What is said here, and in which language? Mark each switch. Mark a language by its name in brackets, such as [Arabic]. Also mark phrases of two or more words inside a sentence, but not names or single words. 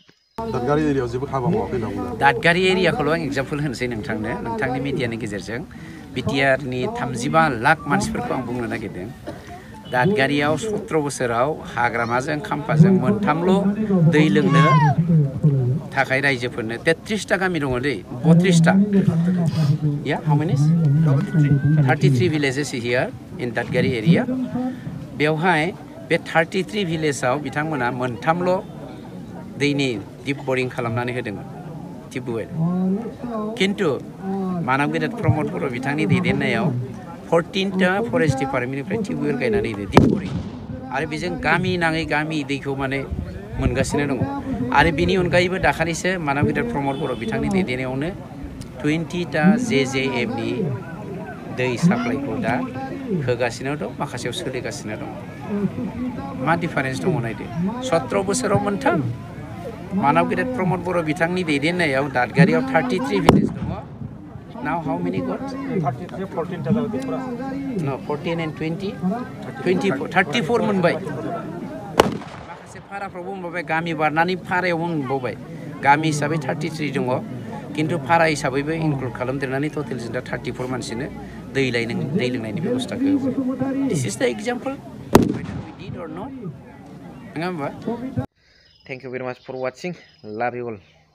[Bodo] दादगारि एरियायाव जेबो हाबा मावाखै होनना बुंदों। दादगारि एरियाखौल' आं एग्जाम्पल होनोसै नोंथांनि मिडियानि गेजेरजों। BTRनि 35 लाख मानसिफोरखौ आं बुंनो नागिरदों। दादगारियाव 17 बोसोराव हाग्रामाजों खाम्फाजों मोनथामल' दै लोंनो थाखाय रायजोफोरनो 33टा गामि दङ दै, 32टा। [English] Yeah, how many? 33 villages here in Dadgari area. [Bodo] बेवहाय बे 33 villageआव बिथांमोना मोनथामल' दैनि दिप बरिं खालामनानै होदोंमोन, टिउबवेल। किन्तु मानब गेदेर प्रमद बर' बिथांनि दैदेननायाव 14टा [English] forest departmentनिफ्राय [Bodo] टिउबवेल गायनानै होदो, दिप बरिं। आरो बेजों गामि नाङै गामि दैखौ माने मोनगासिनो दङ। आरो बिनि अनगायैबो दाखालिसो मानब गेदेर प्रमद बर' बिथांनि दैदेननायावनो 20टा JJMनि दै साप्लाइखौ दा होगासिनो दं, माखासेयाव सोलिगासिनो दं। मा डिफारेन्स दङ नायदो, 17 बोसोराव मोनथाम। मानब गेदेर प्रमद बर' बिथांनि दैदेननायाव दादगारियाव 33 भिलेज दङ। [English] Now how many got? 14 No, 14 and 20? [Bodo] 34 मोनबाय। माखासे भाराफ्रावबो मोनबावबाय, गामि बारनानै भारायावबो मोनबावबाय। गामि हिसाबै 33 दङ, किन्तु भारा हिसाबैबो इनक्लुड खालामदेरनानै टटेल जों दा 34 मानसिनो दै लोंनायनि बेबस्थाखौ होबाय। [English] This is the example whether we did or not, [Bodo] नङा होमबा? [English] Thank you very much for watching. Love you all.